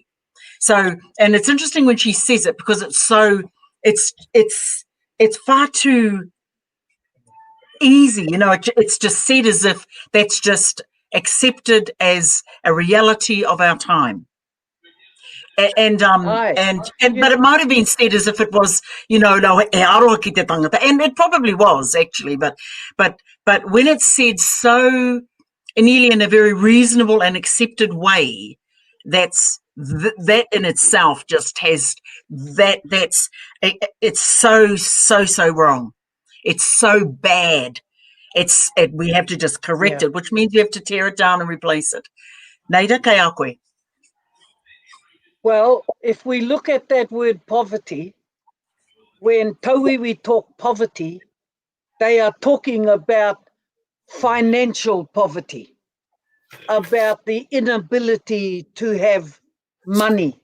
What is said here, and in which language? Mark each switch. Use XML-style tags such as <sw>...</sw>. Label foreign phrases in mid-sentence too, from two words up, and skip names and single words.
<en>So, and it's interesting when she says it, because it's far too easy, you know. It's just said as if that's just accepted as a reality of our time. But it might have been said as if it was, you know, no,</en> <mi>e aroha ki te tangata,</mi> <en>and it probably was actually, but when it's said so nearly in a very reasonable and accepted way, that in itself just has it's so wrong. It's so bad. We have to just correct it, which means you have to tear it down and replace it.</en> <mi>Naida, kai a koe?</mi> <en>Well, if we look at that word poverty, when tauiwi talk poverty, they are talking about financial poverty, about the inability to have money.</en>